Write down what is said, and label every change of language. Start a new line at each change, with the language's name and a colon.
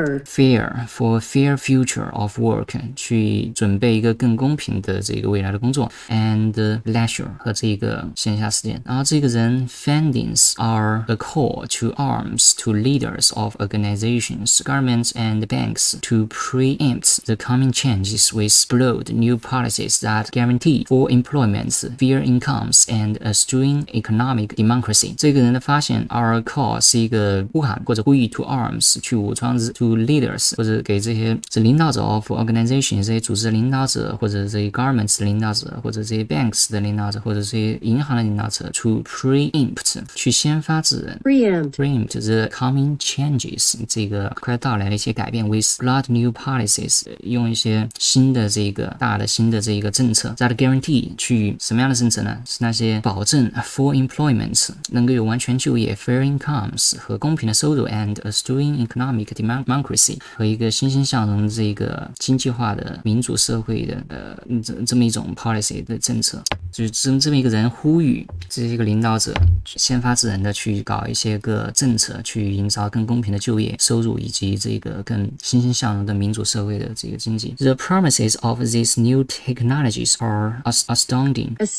English: fair future of work
Chinese: 去准备一个更公平的这个未来的工作
English: and leisure
Chinese: 和这个闲暇时间。然后这个人
English: findings are a call to arms to leaders of organizations, governments and banks to preempt the coming changes with broad new policies that guarantee full employment, fair incomes and a stirring economic democracy。
Chinese: 这个人的发现
English: are a call
Chinese: 是一个呼喊或者呼吁
English: to arms
Chinese: 去武装
English: to leaders
Chinese: 或者给这些领导者
English: of organization
Chinese: 这些组织的领导者或者这些
English: governments
Chinese: 的领导者或者这些
English: banks
Chinese: 的领导者或者这些银行的领导者
English: to preempt
Chinese: 去先发制人
English: preempt the coming changes
Chinese: 这个快到来的一些改变
English: with broad new policies
Chinese: 用一些新的这个大的新的这个政策
English: that guarantee
Chinese: 去什么样的政策呢？是那些保证
English: full employment
Chinese: 能够有完全就业
English: fair incomes
Chinese: 和公平的收入
English: and a stirring economic democracy
Chinese: 和一个欣欣向荣的这个经济化的民主社会的这么一种
English: policy
Chinese: 的政策，就是这么一个人呼吁这些个领导者先发制人的去搞一些个政策，去营造更公平的就业、收入以及这个更欣欣向荣的民主社会的这个经济。
English: The promises of these new technologies are astounding.